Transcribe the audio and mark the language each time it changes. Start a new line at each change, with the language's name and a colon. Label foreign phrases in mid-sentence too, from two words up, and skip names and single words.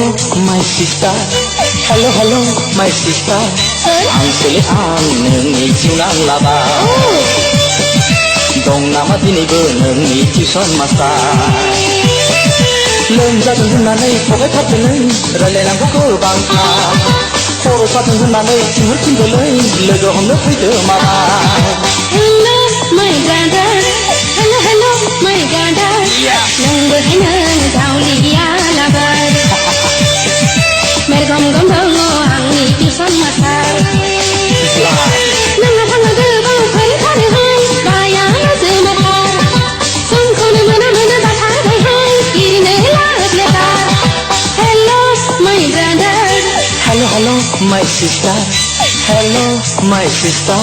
English: my sister hello hello my sister
Bodo: आं सोले आं नोंनि जिउनां लाबा दं नामा दिनैबो नोंनि टिउसन मास्टार लोमजादों होननानै थगायथारदों नों रायलायनांगौ गोबांथार खर' सादों होननानै थिनहरफिनदोलै लोगो हमनो फैदो माबा
English: Hello my brother hello hello my brother
Bodo: नोंबो हायनो दावलिया लाबार मेरगम गम दङ आंनि टिउसन मास्टार नोंहा थाङो गोबां फोरोंथारोहाय बाया जोमाथार समखौनो मोना बाथारबायहाय गिरिनो लाब लेबार
English: Hello my brother hello hello my sister hello my sister